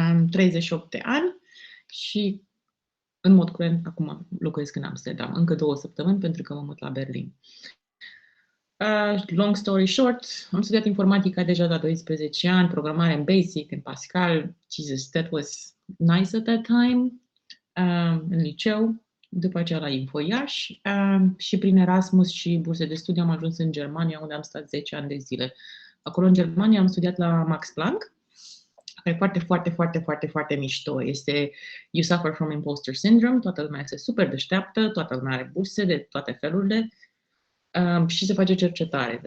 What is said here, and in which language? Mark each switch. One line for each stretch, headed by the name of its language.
Romanian: 38 de ani și în mod curent acum locuiesc în Amsterdam, încă 2 săptămâni pentru că mă mut la Berlin.
English: Long story short,
Romanian: am studiat informatica deja la 12 ani, programare în Basic, în Pascal.
English: Jesus, that was nice at that time.
Romanian: În liceu, după aceea la Info Iași, și prin Erasmus și burse de studiu am ajuns în Germania, unde am stat 10 ani de zile. Acolo în Germania am studiat la Max Planck, care e foarte mișto. Este
English: You Suffer from Imposter Syndrome,
Romanian: toată lumea este super deșteaptă, toată lumea are burse de toate felurile și se face cercetare.